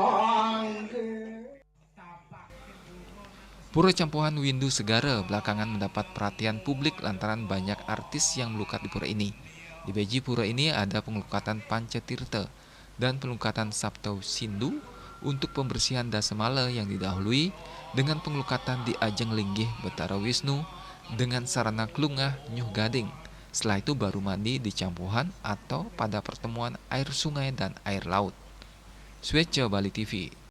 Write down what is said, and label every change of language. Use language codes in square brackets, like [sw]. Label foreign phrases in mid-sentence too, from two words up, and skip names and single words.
[id] Pura Campuhan Windu Segara belakangan mendapat perhatian publik lantaran banyak artis yang melukat di pura ini. Di beji pura ini ada pengelukatan Pancatirta dan pengelukatan Sabto Sindu untuk pembersihan Dasamala yang didahului dengan pengelukatan di Ajeng Linggih Betara Wisnu dengan sarana klungah Nyuh Gading. Setelah itu baru mandi di Campuhan atau pada pertemuan air sungai dan air laut. Switch Bali TV.